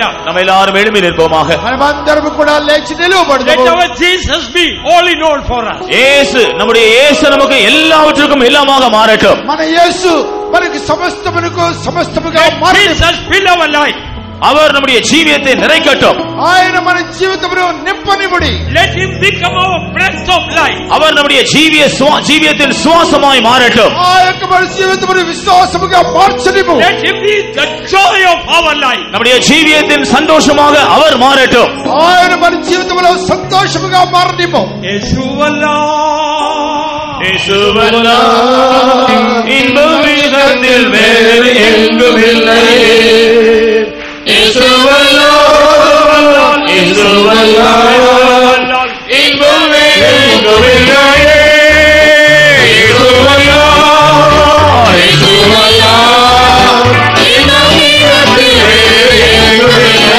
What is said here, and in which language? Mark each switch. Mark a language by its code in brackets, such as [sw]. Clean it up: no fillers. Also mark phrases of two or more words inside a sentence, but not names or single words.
[ta] நம்ம எல்லாரும் எழும்பி நிற்போமாக. [te] మనమందరం కూడా లేచి నిలబడదాము. [en] Let our Jesus be all in all for us. [ta] இயேசு நம்முடைய இயேசு நமக்கு எல்லாவற்றுக்கும் எல்லாமாக மாறட்டும். [te] మన యేసు మనకి సమస్తముగా మారட்டும். [en] Jesus fill our life. [ta] அவர் நம்முடைய ஜீவியத்தை நிறைக்கட்டும். [te] ఆయన మన జీవితమును నింపనివ్వడి. [en] Let him become our breath of life. [ta] அவர் நம்முடைய ஜீவியத்தின் சுவாசமாய் மாறட்டும். [te] ఆ యొక్క మన జీవితమును విశ్వాసముగా మార్చనివ్వు. [en] Let him be the joy of our life. [ta] நம்முடைய ஜீவியத்தின் சந்தோஷமாக அவர் மாறட்டும். [te] ఆయన మన జీవితములో సంతోషముగా మారనివ్వు. [ta] యేసువల్లా యేసువల్లా இன்பமிகத்தில் வேறு எங்குமில்லை. இயேசுவல்லா இயேசுவல்லா இன்பமே எங்குமில்லை. இயேசுவல்லா இயேசுவல்லா இன்பமிகத்தில் வேறு எங்குமில்லை.